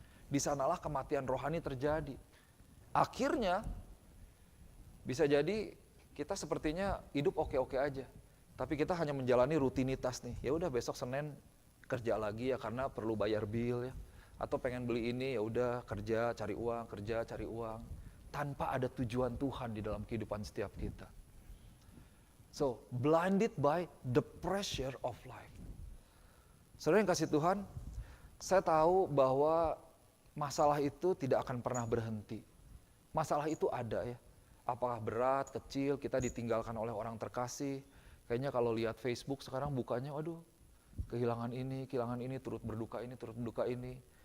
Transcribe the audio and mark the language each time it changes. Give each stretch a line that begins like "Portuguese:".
Indonesian: Di sanalah kematian rohani terjadi. Akhirnya, bisa jadi kita sepertinya hidup oke-oke aja. Tapi kita hanya menjalani rutinitas nih. Ya udah besok Senin kerja lagi ya karena perlu bayar bill ya. Atau pengen beli ini ya udah kerja cari uang tanpa ada tujuan Tuhan di dalam kehidupan setiap kita.
English: So, blinded by the pressure of life.
Indonesian: Saudara yang kasih Tuhan, saya tahu bahwa masalah itu tidak akan pernah berhenti. Masalah itu ada ya. Apakah berat, kecil, kita ditinggalkan oleh orang terkasih. Kayaknya kalau lihat Facebook sekarang bukanya, aduh, kehilangan ini, turut berduka ini.